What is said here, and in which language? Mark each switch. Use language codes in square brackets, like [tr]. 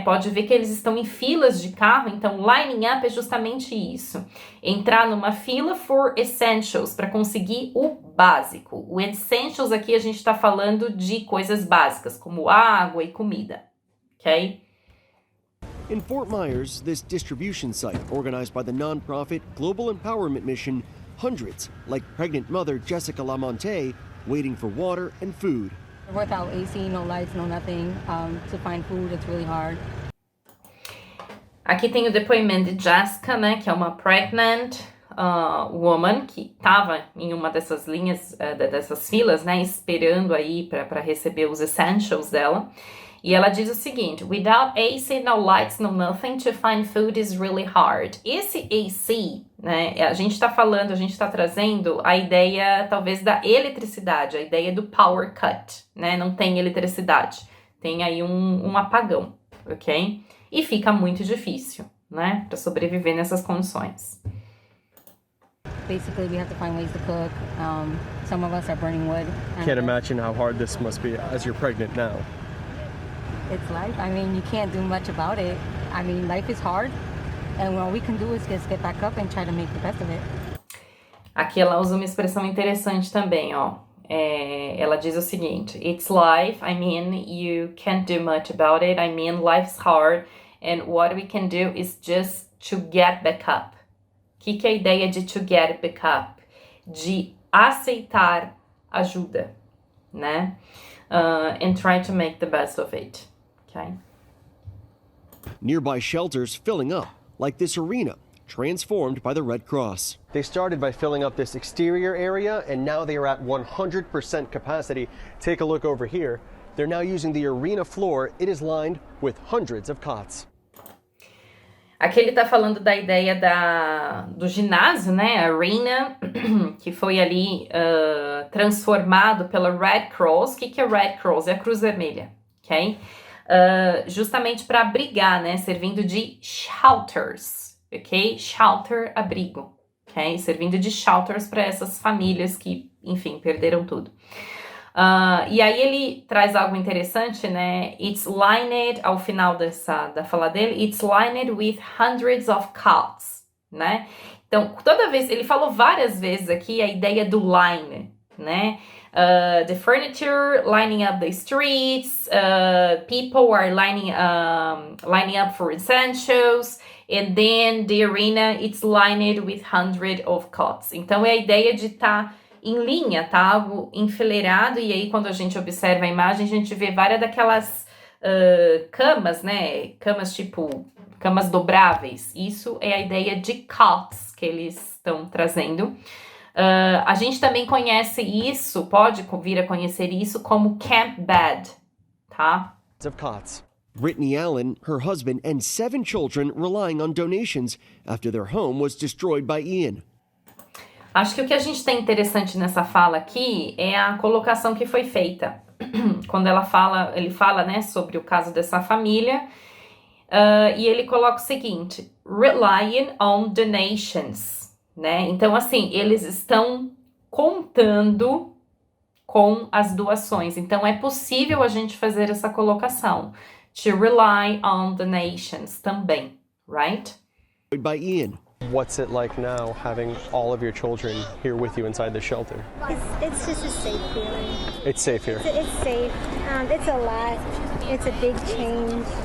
[pt] Pode ver que eles estão em filas de carro, então lining up é justamente isso. Entrar numa fila [en] for essentials, [pt] para conseguir o básico. O essentials aqui a gente está falando de coisas básicas, como água e comida, ok? [en] In Fort Myers, this distribution site, organized by the nonprofit Global Empowerment Mission, hundreds, like pregnant mother Jessica Lamonte, waiting for water and food. Without AC, no lights, no nothing, to find food, it's really hard. [pt] Aqui tem o depoimento de Jessica, né, que é uma [en] pregnant woman [pt] que estava em uma dessas linhas, dessas filas, né, esperando aí para receber os essentials dela. E ela diz o seguinte: [en] without AC, no lights, no nothing, to find food is really hard. [pt] Esse AC, né, a gente tá trazendo a ideia, talvez, da eletricidade, a ideia do power cut, né, não tem eletricidade, tem aí um apagão, ok? E fica muito difícil, né, para sobreviver nessas condições. [en] Basically, we have to find ways to cook. Some of us are burning wood. Can't imagine how hard this must be as you're pregnant now. It's life. I mean, you can't do much about it. I mean, life is hard, and all we can do is just get back up and try to make the best of it. [pt] Aqui ela usa uma expressão interessante também, ó. Ela diz o seguinte: [en] it's life. I mean, you can't do much about it. I mean, life's hard, and what we can do is just to get back up. [pt] O que é a ideia de [en] to get back up? [pt] De aceitar ajuda, né? [en] And try to make the best of it. Okay. Nearby shelters filling up, like this arena, transformed by the Red Cross. They started by filling up this exterior area, and now they are at 100% capacity. Take a look over here. They're now using the arena floor. It is lined with hundreds of cots. [pt] Aqui ele tá falando da ideia do ginásio, né, arena, que foi ali transformado pela Red Cross. O que é Red Cross? É a Cruz Vermelha, ok? Justamente para abrigar, né, servindo de shelters, ok? Shelter, abrigo, ok? Servindo de shelters para essas famílias que, enfim, perderam tudo. E aí ele traz algo interessante, né? [en] It's lined, [pt] ao final da fala dele, [en] it's lined with hundreds of cots, [pt] né? Então, toda vez, ele falou várias vezes aqui a ideia do line, né? [en] The furniture lining up the streets, people are lining up for essentials, and then the arena, it's lined with hundreds of cots. [pt] Então, é a ideia de estar em linha, tá? Algo enfileirado, e aí quando a gente observa a imagem, a gente vê várias daquelas camas, né? Camas tipo, camas dobráveis. Isso é a ideia de cots que eles estão trazendo. A gente também conhece isso, pode vir a conhecer isso como camp bed, tá? [en] Of cots. Brittany Allen, her husband, and 7 children relying on donations after their home was destroyed by Ian. [pt] Acho que o que a gente tem interessante nessa fala aqui é a colocação que foi feita. Quando ele fala, né, sobre o caso dessa família, e ele coloca o seguinte: [en] relying on donations, [pt] né? Então, assim, eles estão contando com as doações. Então, é possível a gente fazer essa colocação. [en] To rely on donations também, right? By Ian. What's it like now having all of your children here with you inside the shelter? It's just a safe feeling. It's safe here. It's safe. It's a lot. It's a big change.